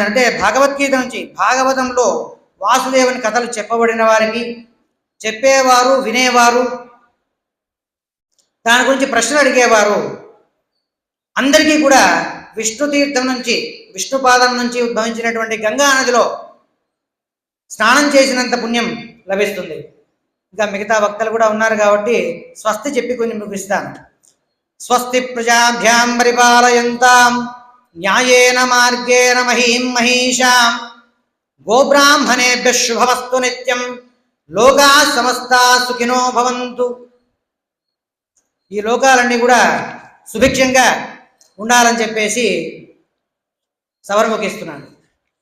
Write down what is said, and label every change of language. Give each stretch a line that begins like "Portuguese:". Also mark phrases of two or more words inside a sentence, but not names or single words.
Telugu: అంటే భగవద్గీత నుంచి భాగవతంలో వాసుదేవుని కథలు చెప్పబడిన వారికి, చెప్పేవారు, వినేవారు, దాని గురించి ప్రశ్నలు అడిగేవారు అందరికీ కూడా విష్ణు తీర్థం నుంచి, విష్ణుపాదం నుంచి ఉద్భవించినటువంటి గంగా నదిలో స్నానం చేసినంత పుణ్యం లభిస్తుంది. ఇంకా మిగతా వక్తలు కూడా ఉన్నారు కాబట్టి స్వస్తి చెప్పి కొంచెం ముగిస్తాను.
Sanskrit: స్వస్తి ప్రజాభ్యాం పరిపాలయంతాం న్యాయేన మార్గేణ మహీం మహీషాం గోబ్రాహ్మణేభ్యః శుభమస్తు నిత్యం లోకా సమస్తా సుఖినో భవంతు.
Telugu: ఈ లోకాలన్నీ కూడా సుభిక్షంగా ఉండాలని చెప్పేసి సవరముఖిస్తున్నాను.